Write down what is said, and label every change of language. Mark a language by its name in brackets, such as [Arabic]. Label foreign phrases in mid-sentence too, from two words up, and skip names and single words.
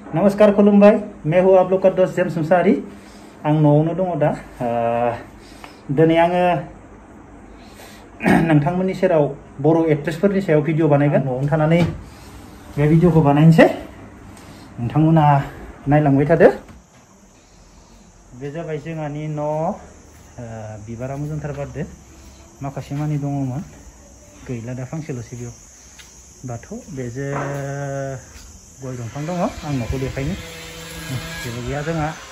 [Bodo] नमस्कार खुलुमबाय [Hindi] मैं हूँ आप लोग का दोस्त [Bodo] जेम्स मुसाहारी आं न'आवनो दङ दा दिनै आङो नोंथांमोननि सेराव बर' एक्ट्रेसफोरनि सायाव भिडिअ बानायगोन न'आवनो थानानै बे भिडिअखौ बानायनोसै नोंथांमोना नायलांबाय थादो बे जाबाय जोंहानि न' बिबारा मोजांथार बारदो माखासे मानि दङमोन गैला दा फांसेल'सै बेयाव बाथौ बेजों गय दंफां दङ आं न'खौ देखायनो जेबो गैया जोंहा